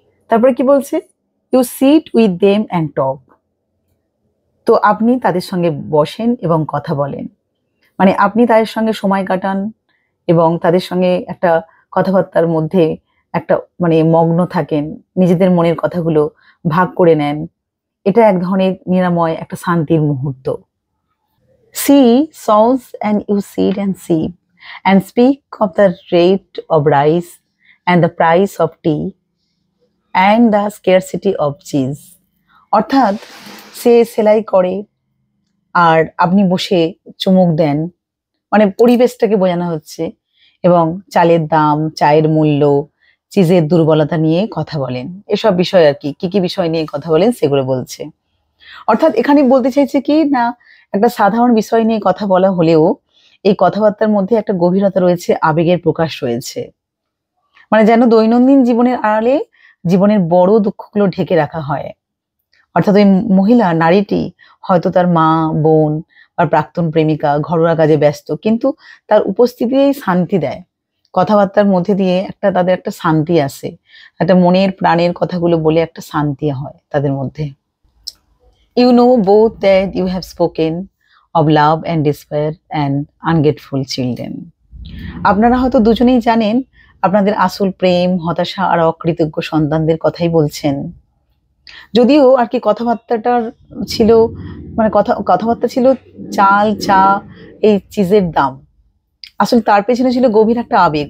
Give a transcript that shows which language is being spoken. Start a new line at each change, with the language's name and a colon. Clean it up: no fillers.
Bangla: তারপরে কি বলছে,
English: You sit with them and talk.
Bangla: তো আপনি তাদের সঙ্গে বসেন এবং কথা বলেন, মানে আপনি তাদের সঙ্গে সময় কাটান এবং তাদের সঙ্গে একটা কথাবার্তার মধ্যে একটা মানে মগ্ন থাকেন, নিজেদের মনের কথাগুলো ভাগ করে নেন। এটা এক ধরনের নিরাময়, একটা শান্তির মুহূর্ত।
English: See songs and you sit and sip and speak of the rate of rice and the price of tea and the scarcity of cheese.
Bangla: অর্থাৎ সে সেলাই করে আর আপনি বসে চুমুক দেন, মানে পরিবেশটাকে বোঝানো হচ্ছে, এবং চালের দাম, চায়ের মূল্য, চিজের দুর্বলতা নিয়ে কথা বলেন। এসব বিষয় আর কি কি বিষয় নিয়ে কথা বলেন সেগুলো বলছে। অর্থাৎ এখানে বলতে চাইছে কি না, একটা সাধারণ বিষয় নিয়ে কথা বলা হলেও এই কথাবার্তার মধ্যে একটা গভীরতা রয়েছে, আবেগের প্রকাশ রয়েছে। মানে যেন দৈনন্দিন জীবনের আড়ালে জীবনের বড় দুঃখগুলো ঢেকে রাখা হয়। অর্থাৎ ওই নারীটি হয়তো তার মা, বোন বা প্রাক্তন প্রেমিকা, ঘরোয়া কাজে ব্যস্ত, কিন্তু তার উপস্থিতিই শান্তি দেয়। কথাবার্তার মধ্যে দিয়ে তাদের একটা শান্তি আসে, একটা মনের প্রাণের কথাগুলো বলে একটা শান্তি হয় তাদের মধ্যে।
English: You know both that you have spoken of love and despair and ungrateful children.
Bangla: আপনারা হয়তো দুজনেই জানেন আপনাদের আসল প্রেম, হতাশা আর অকৃতজ্ঞ সন্তানদের কথাই বলছেন। যদিও আর কি কথাবার্তাটার ছিল, মানে কথাবার্তা ছিল চাল, চা, এই চিজের দাম, আসলে তার পেছনে ছিল গভীর একটা আবেগ।